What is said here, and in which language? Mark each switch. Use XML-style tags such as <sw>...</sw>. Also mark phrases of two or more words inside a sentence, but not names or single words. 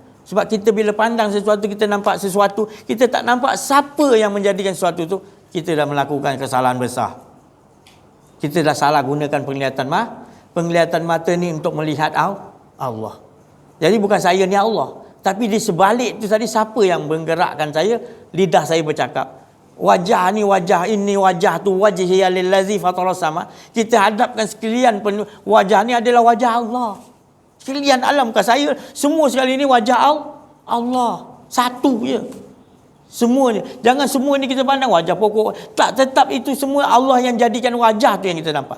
<ms>Sebab kita bila pandang sesuatu, kita nampak sesuatu, kita tak nampak siapa yang menjadikan sesuatu tu, kita dah melakukan kesalahan besar. Kita dah salah gunakan penglihatan mata ni untuk melihat Allah. Jadi bukan saya ni Allah, tapi di sebalik tu tadi, siapa yang menggerakkan saya? Lidah saya bercakap. Wajah ni wajah ini, wajah tu</ms> <ar>وجهي للذي فطر السماء.</ar> <ms>Kita hadapkan sekalian wajah ni adalah wajah Allah. Sekalian alam bukan saya. Semua sekali ni wajah Allah. Satu je. Semuanya. Jangan semua ni kita pandang wajah pokok. Tak, tetap itu semua Allah yang jadikan wajah tu yang kita nampak.</ms>